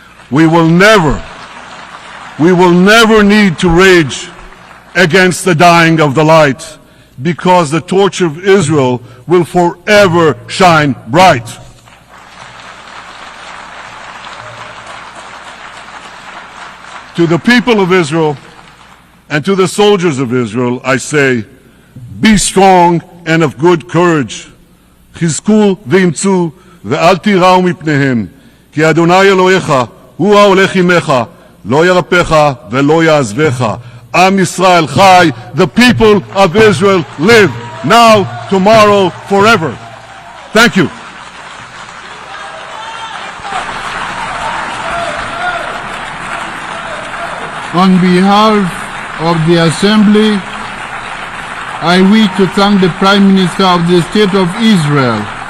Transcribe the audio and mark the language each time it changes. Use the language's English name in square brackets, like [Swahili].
[English] We will never need to rage against the dying of the light, because the torch of Israel will forever shine bright. To the people of Israel and to the soldiers of Israel, I say, be strong and of good courage. [Hebrew] חזקו ואמצו ואל תיראו מפניהם, כי אדוני אלוהיך הוא ההולך עמך, לא ירפך ולא יעזבך. Am Yisrael Chai, [English] the people of Israel live, now, tomorrow, forever. Thank you. On behalf of the Assembly, I wish to thank the Prime Minister of the State of Israel.